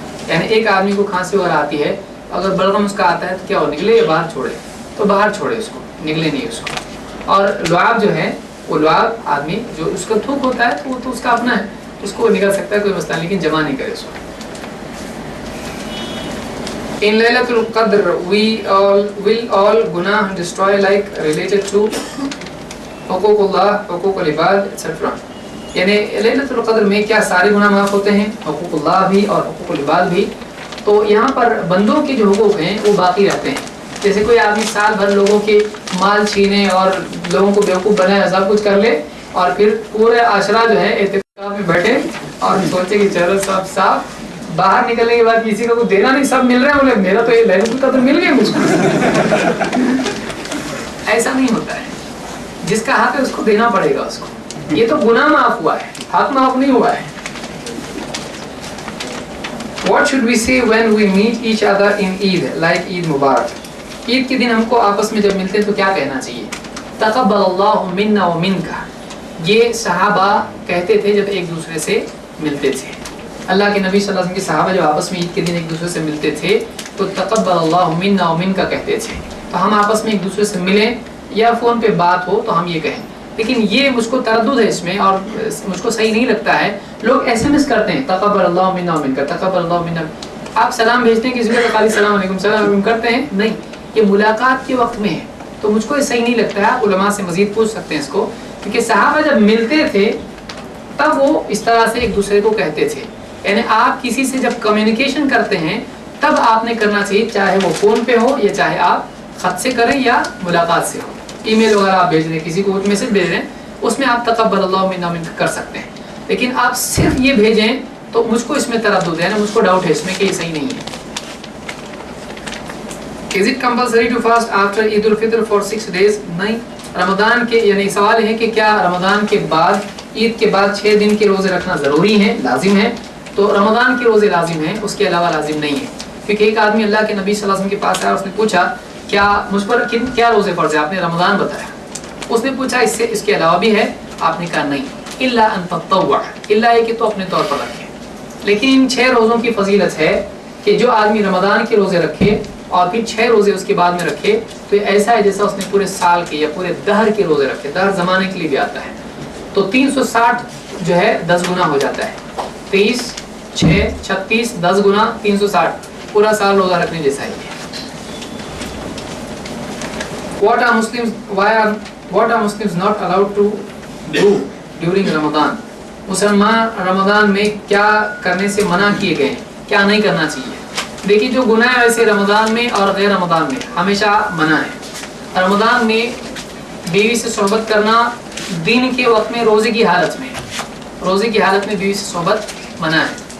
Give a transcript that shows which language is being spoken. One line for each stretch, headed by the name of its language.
Hindi: यानी एक आदमी को खांसी वगैरह आती है, अगर बलगम उसका आता है तो क्या हो, निकले या बाहर छोड़े? तो बाहर छोड़े उसको, निकले नहीं उसको। और लुआब जो है, वो लुआब आदमी जो उसका थूक होता है तो वो तो उसका अपना है, उसको निकल सकता है, कोई मसला, लेकिन जमा नहीं करे उसको।
English: In Laylatul Qadr, will all gunah destroy, like related to हुकूकुल्लाह, हुकूकुल इबाद, etc.
Hindi: यानी लैलतुल क़द्र में क्या सारे गुनाह माफ़ होते हैं, हुकूकुल्लाह भी और हुकूकुल इबाद भी? तो यहाँ पर बंदों के जो हुकूक हैं वो बाकी रहते हैं। जैसे कोई आदमी साल भर लोगों के माल छीने और लोगों को बेवकूफ़ बनाए, सब कुछ कर ले, और फिर पूरे आशरा जो है इत्तिकाफ़ में बैठे और सोचे कि चलो सब साफ, बाहर निकलने के बाद किसी को कुछ देना नहीं, सब मिल रहे हैं, बोले मेरा तो ये लैलतुल क़द्र मिल गया मुझको। ऐसा नहीं होता है, जिसका हक है उसको देना पड़ेगा उसको। ये तो गुनाह माफ हुआ है, हक माफ नहीं हुआ है।
English: What should we say when we meet each other in Eid, like Eid Mubarak?
Hindi: Eid के दिन हमको आपस में जब मिलते हैं तो क्या कहना चाहिए?
Arabic: तक़ब्बलल्लाहु मिन्ना व मिनका,
Hindi: ये सहाबा कहते थे जब एक दूसरे से मिलते थे। अल्लाह के नबी सल्लल्लाहु अलैहि वसल्लम के सहाबा जब आपस में ईद के दिन एक दूसरे से मिलते थे तो
Arabic: तक़ब्बलल्लाहु मिन्ना व मिनका
Hindi: कहते थे। तो हम आपस में एक दूसरे से मिलें या फ़ोन पे बात हो तो हम ये कहें, लेकिन ये मुझको तरद्दुद है इसमें और मुझको सही नहीं लगता है। लोग SMS करते हैं
Arabic: तक़ब्बलल्लाहु मिन्ना व मिनका, तक़ब्बलल्लाहु मिन्ना।
Hindi: आप सलाम भेजते हैं किसी को तो खाली सलाम अलैकुम सलाम करते हैं, नहीं, ये मुलाकात के वक्त में है, तो मुझको ये सही नहीं लगता है। आप उलमा से मज़ीद पूछ सकते हैं इसको, क्योंकि सहाबा जब मिलते थे तब वो इस तरह से एक दूसरे को कहते थे। यानी आप किसी से जब कम्युनिकेशन करते हैं तब आपने करना चाहिए, चाहे वो फ़ोन पे हो या चाहे आप ख़त से करें या मुलाकात से हो। ईमेल वगैरह आप भेज रहे हैं, किसी को मैसेज भेज रहे हैं, उसमें आप
Arabic: तक़ब्बलल्लाहु मिन्ना व मिनका
Hindi: कर सकते हैं। लेकिन आप सिर्फ ये भेजें तो मुझको इसमें तरद्दुद है ना, मुझको डाउट है इसमें कि ये सही नहीं है।
English: Is it compulsory to fast after Eid al-Fitr for 6 days?
Hindi: नहीं, रमज़ान के यानी सवाल है कि क्या रमज़ान के बाद, ईद के बाद 6 दिन के रोज़े रखना ज़रूरी है, लाजिम है? तो रमज़ान के रोज़े लाजिम हैं, उसके अलावा लाजिम नहीं है। क्योंकि एक आदमी अल्लाह के नबी सल्लल्लाहु अलैहि वसल्लम के पास आया, उसने पूछा क्या मुझ पर क्या रोज़े फ़र्ज़ है? आपने रमज़ान बताया। उसने पूछा इसके अलावा भी है? आपने कहा नहीं,
Arabic: इल्ला अन तत्तव्वा,
Hindi: इल्ला है कि तो अपने तौर पर रखें। लेकिन इन 6 रोज़ों की फजीलत है कि जो आदमी रमज़ान के रोज़े रखे और फिर 6 रोज़े उसके बाद में रखे तो ऐसा है जैसा उसने पूरे साल के या पूरे दहर के रोज़े रखे। दहर ज़माने के लिए भी आता है, तो 360 जो है 10 गुना हो जाता है। 23, 6, 36, 10 गुना 360, पूरा साल रोज़ा रखने जैसा ही है।
English: What are Muslims not allowed to do during Ramadan?
Hindi: मुसलमान रमज़ान में क्या करने से मना किए गए, क्या नहीं करना चाहिए? देखिए, जो गुनाह है वैसे रमज़ान में और गैर रमज़ान में हमेशा मना है। रमज़ान में बीवी से सोहबत करना दिन के वक्त में, रोज़े की हालत में, रोज़े की हालत में बीवी से सोहबत मना है।